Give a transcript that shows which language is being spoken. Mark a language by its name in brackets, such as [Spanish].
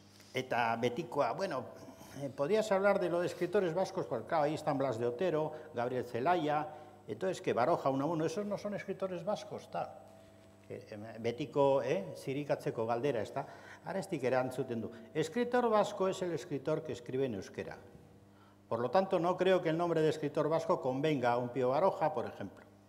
[Basque] Eta betikoa, [Spanish] bueno, podías hablar de lo de escritores vascos, porque claro, ahí están Blas de Otero, Gabriel Zelaya, entonces que Baroja, Unamuno, esos no son escritores vascos, tal. [Basque] Betiko, zirikatzeko galdera, ez da? Arestik erantzuten du. [Spanish] Escritor vasco es el escritor que escribe en euskera. Por lo tanto, no creo que el nombre de escritor vasco convenga a un Pío Baroja, por ejemplo.